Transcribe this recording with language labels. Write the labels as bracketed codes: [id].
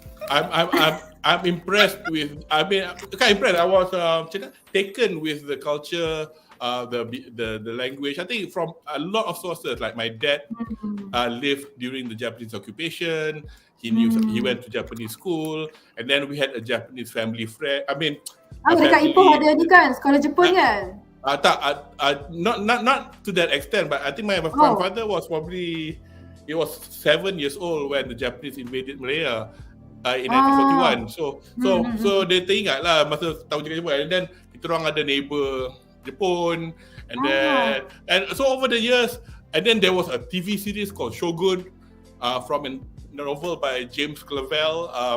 [en] I'm impressed with. I mean, [ms] bukan [en] impressed. I was taken with the culture, the language. I think from a lot of sources. Like my dad lived during the Japanese occupation. He went to Japanese school, and then we had a Japanese family friend. I mean, [ms] dekat Ipoh ada ni kan, sekolah Jepun kan? [en] Not to that extent, but I think my grandfather was probably 7 years old when the Japanese invaded Malaya in 1941. So [ms] dia teringat lah masa tahun Jepun, [en] and then [ms] kita orang ada neighbor Jepun, [en] and then so over the years, and then there was a TV series called Shogun from a novel by James Clavell.